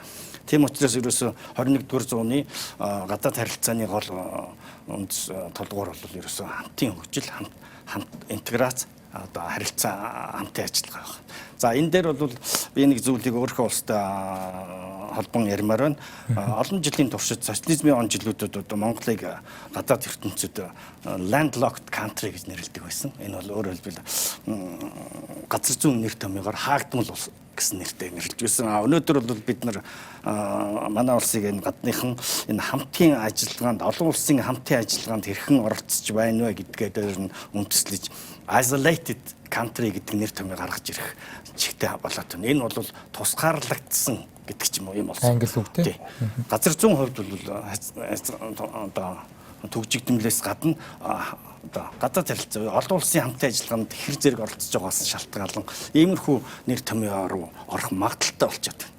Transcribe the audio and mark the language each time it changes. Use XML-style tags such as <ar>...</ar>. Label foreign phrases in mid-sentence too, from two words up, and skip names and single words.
<mn>Тийм учраас ерөөсөө 21-р зууны гадаад харилцааны гол үндэс толгуур бол ерөөсөө хамтын хөгжил, хамт интеграц одоо харилцаа хамтын ажиллагаа байна. За энэ дээр бол би нэг зүйлийг өөрийнхөө улстай холбон ярмаар байна. Олон жилийн туршид социализмын он жилүүдэд одоо Монголыг гадаад ертөнцид</mn> <en>landlocked country</en> <mn>гэж нэрлэдэг байсан. Энэ бол өөрөөр хэлбэл газар зүүн нэр томьёогоор хаагдмал улс гэсэн нэртэй нэрлэж байсан. Өнөөдөр бол бид нар манай улсыг энэ гадныхан энэ хамтын ажиллагаанд олон улсын хамтын ажиллагаанд хэрхэн оролцож байна вэ гэдгээ дээр нь үндэслэж</mn> <en>isolated country</en> <mn>гэдэг нэр томьёо гаргаж ирэх чигтэй болоод байна. Энэ бол тусгаарлагдсан гэдэг ч юм уу юм болсон. Англи үг тийм. Газар зүүн хувьд бол одоо төгжигдмлээс гадна одоо гадаад харилцаа олон улсын хамтын ажиллагаанд хэр зэрэг оролцож байгаас шалтгаалan иймэрхүү нэр томьёо руу орох магадaltaй болчиход байна.</mn>